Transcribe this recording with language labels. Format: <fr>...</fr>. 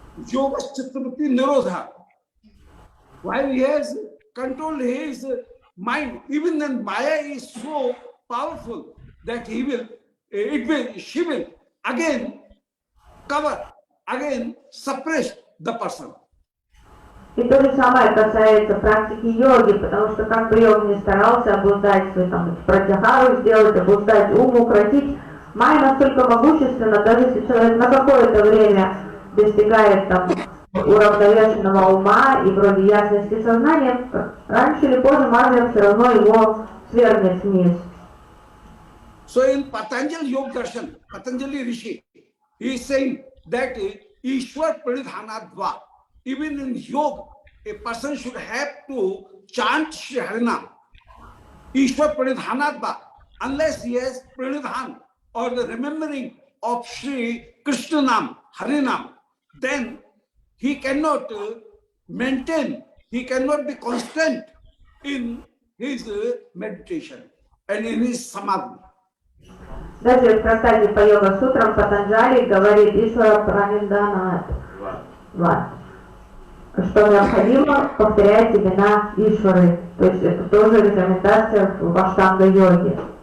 <sa>yoga chittavritti nirodha.</sa> <en>While he has controlled his mind, even then Maya is so powerful that she will again cover, again suppress the person.</en> <ru>И то же самое касается практики йоги, потому что как бы йог не старался обуздать свой там пратяхару сделать, обуздать ум, укротить, майя настолько могущественна, даже если человек на какое-то время достигает там уравновешенного ума и вроде ясности сознания, раньше или позже майя все равно его свергнет вниз.</ru> <en>So in Patanjali Yoga Darshan, Patanjali Rishi, he is saying that</en> <sa>Ishwar Pranidhanadva,</sa> <en>even in yoga, a person should have to chant Shri Harinam.</en> <sa>Ishwar Pranidhanadva,</sa> <en>unless he has Pranidhan or the remembering of Shri Krishna Nam, Harinam, then he cannot maintain, he cannot be constant in his meditation and in his samadhi.</en> <ru>Даже в трактате по йога-сутрам Патанджали говорит Ишвара Пранидханат, что необходимо повторять имена Ишвары. То есть это тоже рекомендация в аштанга-йоге.</ru>